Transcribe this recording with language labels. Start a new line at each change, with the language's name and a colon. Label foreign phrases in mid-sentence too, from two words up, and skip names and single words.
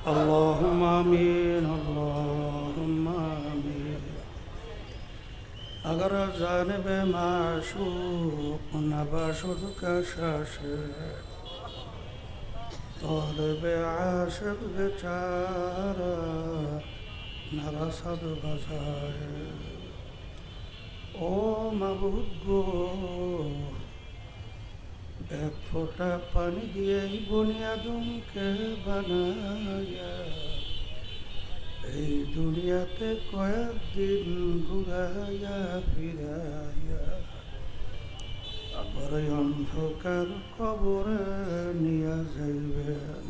Arabic: اللهم آمین اللهم آمین
Persian: اگر جانب معشوق نباشد کشش طالب عاشق بیچاره نرسد بجای
Bangla: ও মাবুদ গো এক ফোঁটা পানি দিয়ে বুনিয়াদুমকে বানায়া এই দুনিয়াতে কয়েকদিন ঘুরাইয়া ফিরাইয়া আবার এই অন্ধকার কবরে নিয়ে যাইবেন।